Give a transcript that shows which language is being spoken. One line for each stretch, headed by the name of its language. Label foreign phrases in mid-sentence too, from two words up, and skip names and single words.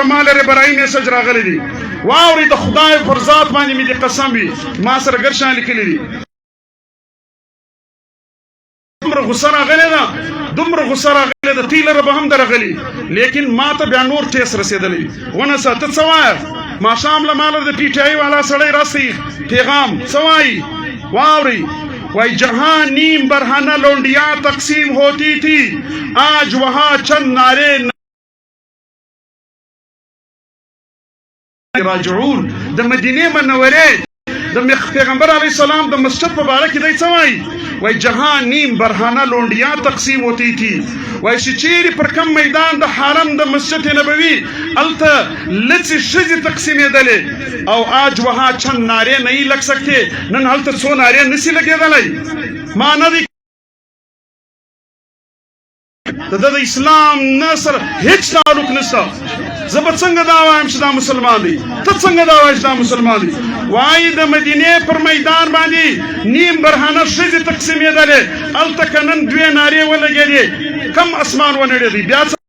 Pashto: ما لرې برایي میسج راغلی دي، واورې د خدای پر ذات باندې مې د قسم وي ما سره ګرشان لیکلی دي. دومره غصه راغلې ده دومره غصه راغلې ده تیلره به هم درغلي لیکن ما ته بیا نور ټیس رسېدلی ونه څه ته څه وایه ماښام له ماله د پی ټی آی والا سړی راسي پیغام څه وایي واورئ وای
Urdu: جہاں نیم برہنہ لونڈیاں تقسیم ہوتی تھی آج وہاں چند نعرے
Pashto: راجعون د مدینه منورې د پیغمبر علیه السلام د مسجد په باره کې دی څه وایي وای
Urdu: جہاں نیم برہنہ لونڈیاں تقسیم ہوتی تھی
Pashto: وای چې چیرې پر کم میدان د حرم د مسجد نبوي هلته لڅې ښځې تقسیمېدلې او
Urdu: آج وہاں چند نعرے نہیں لگ سکتے
Pashto: نن هلته څو نعرې نسی لګېدلی ما نه دی د اسلام نه سره هیڅ تعلق نشته زه به څنګه دا وایم چې دا مسلمان دی ته څنګه دا وایې چې دا مسلمان دی وایي د مدینې پر میدان باندې نیم برهنه ښځې تقسیمېدلې هلته که نن دوې نارې ولګېدې کم اسمان ونړېدی بیا